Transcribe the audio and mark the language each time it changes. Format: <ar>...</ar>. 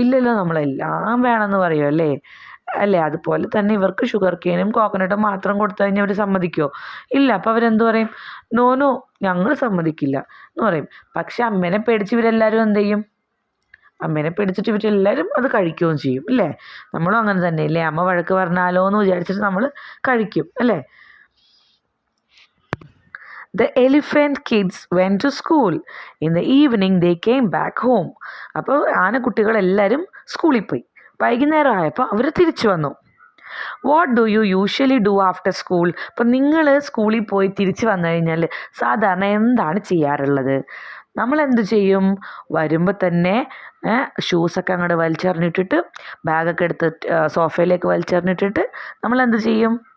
<ml>ഇല്ലല്ലോ, നമ്മളെല്ലാം വേണമെന്ന് പറയുമോ അല്ലേ? അല്ലേ? അതുപോലെ തന്നെ ഇവർക്ക് ഷുഗർ കെയിനും കോക്കനട്ടും മാത്രം കൊടുത്തു കഴിഞ്ഞാൽ അവർ സമ്മതിക്കുമോ? ഇല്ല. അപ്പോൾ അവരെന്ത് പറയും? നോ നോ, ഞങ്ങൾ സമ്മതിക്കില്ല എന്ന് പറയും. പക്ഷെ അമ്മേനെ പേടിച്ച് ഇവരെല്ലാവരും എന്ത് ചെയ്യും? അമ്മേനെ പേടിച്ചിട്ട് ഇവരെല്ലാവരും അത് കഴിക്കുകയും ചെയ്യും അല്ലേ? നമ്മളും അങ്ങനെ തന്നെ അല്ലേ? അമ്മ വഴക്ക് പറഞ്ഞാലോ എന്ന് വിചാരിച്ചിട്ട് നമ്മൾ കഴിക്കും അല്ലേ?</ml> <en>The elephant kids went to school. In the evening they came back home.</en> <ml>അപ്പോൾ ആനക്കുട്ടികളെല്ലാവരും സ്കൂളിൽ പോയി. വൈകുന്നേരം ആയപ്പോൾ അവർ തിരിച്ചു വന്നു.</ml> <en>What do you usually do after school?</en> <ml>അപ്പം നിങ്ങൾ സ്കൂളിൽ പോയി തിരിച്ചു വന്നു കഴിഞ്ഞാൽ സാധാരണ എന്താണ് ചെയ്യാറുള്ളത്? നമ്മൾ എന്ത് ചെയ്യും? വരുമ്പോൾ തന്നെ ഷൂസൊക്കെ അങ്ങോട്ട് വലിച്ചെറിഞ്ഞിട്ടിട്ട് ബാഗൊക്കെ എടുത്ത് സോഫയിലേക്ക് വലിച്ചെറിഞ്ഞിട്ടിട്ട് നമ്മൾ എന്ത് ചെയ്യും?</ml>